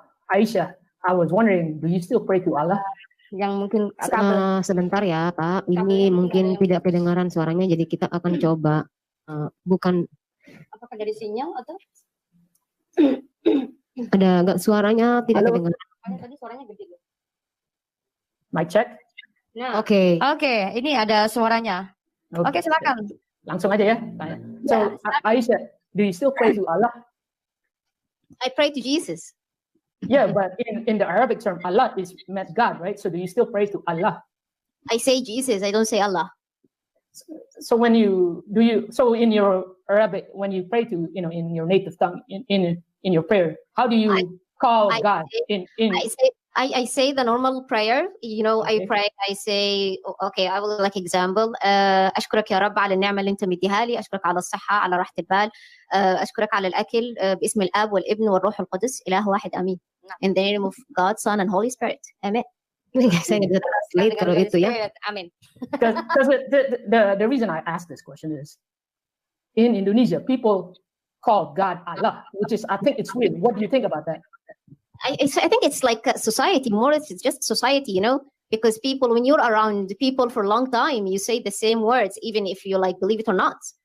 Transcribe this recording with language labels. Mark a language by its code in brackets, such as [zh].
[en] Aisyah, I was wondering, do you still pray to Allah? [id] yang mungkin sebentar ya Pak, ini mungkin tidak kedengaran suaranya, jadi kita akan coba bukan. Apakah dari sinyal atau ada agak suaranya tidak kedengaran? Tadi suaranya gede. [en] Mic check. [id] Nah, Oke, ini ada suaranya. Oke, silakan. Langsung aja ya. [en] So, Aisyah, do you still pray to Allah? I pray to Jesus. Yeah, but in the Arabic term, Allah is meant God, right? So do you still pray to Allah? I say Jesus, I don't say Allah. So when so in your Arabic, when you pray to, in your native tongue, in your prayer, how do you call God? I say the normal prayer. I pray. I say, okay, I will like example. [ar] أشكرك يا رب على النعمة اللي أنت مديها لي. أشكرك على الصحة، على راحة البال. أشكرك على الأكل. باسم الآب والابن والروح القدس إله واحد آمين. [en] In the name of God, Son, and Holy Spirit. Amen. [id] Saya bisa translate kalau itu ya. Amin. [en] Because the reason I ask this question is, in Indonesia, people call God Allah, which is, I think it's weird. What do you think about that? I think it's like a society more. It's just society, because people, when you're around people for a long time, you say the same words, even if you like believe it or not.